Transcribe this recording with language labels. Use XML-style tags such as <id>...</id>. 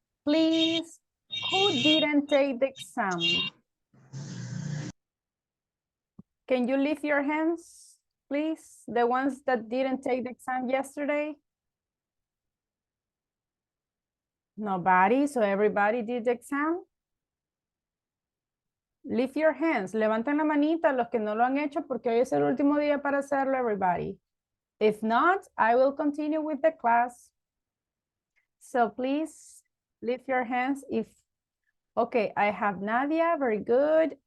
<en>Please, who didn't take the exam? Can you lift your hands, please? The ones that didn't take the exam yesterday? Nobody, so everybody did the exam? Lift your hands,</en> <es>levanten la manita los que no lo han hecho porque hoy es el último día para hacerlo, everybody.</es> <en>If not, I will continue with the class. So please lift your hands if, okay, I have Nadia, very good.</en>